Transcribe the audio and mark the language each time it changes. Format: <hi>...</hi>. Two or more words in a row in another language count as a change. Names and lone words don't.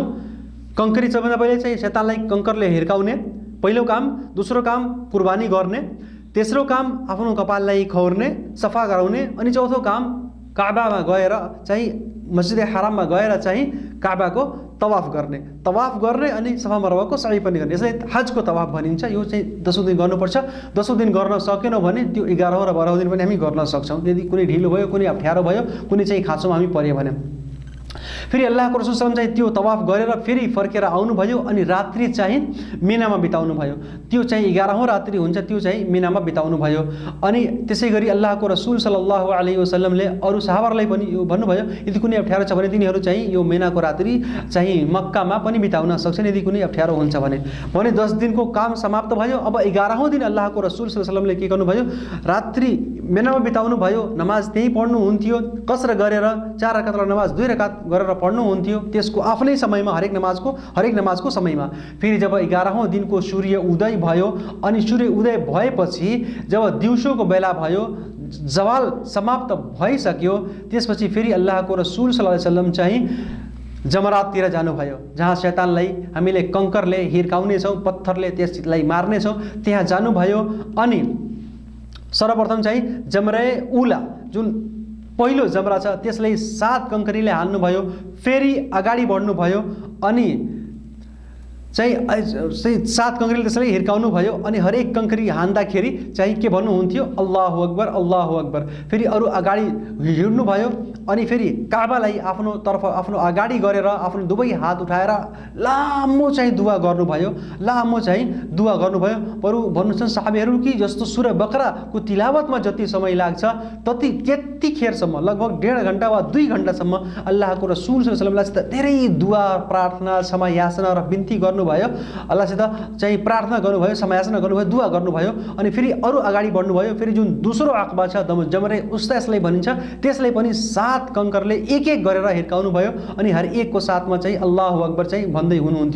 <ne>कंकरी सबैभन्दा पहिले चाहिँ शैतानलाई कंकरले हिर्काउने पहिलो काम, दोस्रो काम कुर्बानी गर्ने, तेस्रो काम आफ्नो कपाललाई खौर्ने, सफा गराउने, अनि चौथो काम काबामा गएर चाहिँ मस्जिद हराममा गएर चाहिँ काबाको तवाफ गर्ने अनि सफा मरवाको सही पनि गर्ने। यसलाई हजको तवाफ भनिन्छ। यो चाहिँ 10औं दिन गर्नुपर्छ। 10औं दिन गर्न सकेनौँ भने त्यो 11औं र 12औं दिन पनि हामी गर्न सक्छौँ। यदि कुनै ढिलो भयो, कुनै अप्ठ्यारो भयो, कुनै चाहिँ खाँचोमा हामी पर्यो भने। फेरि अल्लाहको रसूल</ne> <ar>صلى الله عليه وسلم</ar> <ne>चाहिँ त्यो तवाफ गरेर फेरि फर्केर आउनुभयो अनि रात्रि चाहिँ मिनामा बिताउनु भयो। त्यो चाहिँ 11औं रात्रि हुन्छ, त्यो चाहिँ मिनामा बिताउनु भयो। अनि त्यसै गरी अल्लाहको रसूल</ne> <ar>صلى الله عليه وسلم</ar> <ne>अरू सहाबाहरूलाई पनि यो भन्नुभयो, यदि कुनै अप्ठ्यारो छ भने तिनीहरू चाहिँ यो मिनाको रात्रि चाहिँ मक्कामा पनि बिताउन सक्छन् यदि कुनै अप्ठ्यारो हुन्छ भने। 10 दिनको काम समाप्त भयो। अब 11औं दिन अल्लाहको रसूल</ne> <ar>صلى الله عليه وسلم</ar> <ne>के गर्नुभयो? रात्रि मेनामा बिताउनु भयो, नमाज त्यहीँ पढ्नुहुन्थ्यो, कसर गरेर 4 रकात नमाज 2 रकात गरेर पढ्नुहुन्थ्यो त्यसको आफ्नै समयमा, हरेक नमाजको समयमा। फेरि जब 11औं दिनको सूर्य उदय भयो अनि सूर्य उदय भएपछि जब दिउँसोको बेला भयो, जवाल समाप्त भइसक्यो, त्यसपछि फेरि अल्लाहको रसूल</ne> <ar>صلى الله عليه وسلم</ar> <ne>चाहिँ जमराततिर जानुभयो, जहाँ शैतानलाई हामीले कंकरले हिर्काउनेछौँ, पत्थरले त्यसलाई मार्नेछौँ, त्यहाँ जानुभयो। अनि सर्वप्रथम चाहिँ जमरे उला जुन पहिलो जमरा छ त्यसलाई 7 कंकरीले हान्नुभयो। फेरि अगाडि बढ्नुभयो अनि चाहिँ 7 कंकरीले त्यसलाई हिर्काउनु भयो अनि हरेक कंकरी हान्दाखेरि चाहिँ के भन्नुहुन्थ्यो,</ne> <ar>الله أكبر الله أكبر.</ar> <ne>फेरि अरू अगाडि हिँड्नु भयो अनि फेरि काबालाई आफ्नो तर्फ आफ्नो अगाडि गरेर आफ्नो दुवै हात उठाएर लामो चाहिँ दुआ गर्नुभयो, लामो चाहिँ दुआ गर्नुभयो। बरु भन्नुहुन्छ साहबीहरू कि जस्तो सूरा बकराको तिलावतमा जति समय लाग्छ त्यतिखेरसम्म लगभग 1.5 घण्टा वा 2 घण्टासम्म अल्लाहको रसूल</ne> <ar>صلى الله عليه وسلم</ar> <ne>धेरै दुआ, प्रार्थना, क्षमा याचना र बिन्ती गर्नुभयो, अल्लाहसित चाहिँ प्रार्थना गर्नुभयो, क्षमा याचना गर्नुभयो, दुआ गर्नुभयो। अनि फेरि अरू अगाडि बढ्नुभयो। फेरि जुन दोस्रो आकबा छ जमरे उस्ता यसलाई भनिन्छ, त्यसलाई पनि 7 कंकरले एक गरेर हिर्काउनु भयो अनि हर एकको साथमा चाहिँ</ne> <ar>الله أكبر</ar> <ne>चाहिँ भन्दै हुनुहुन्थ्यो।</ne>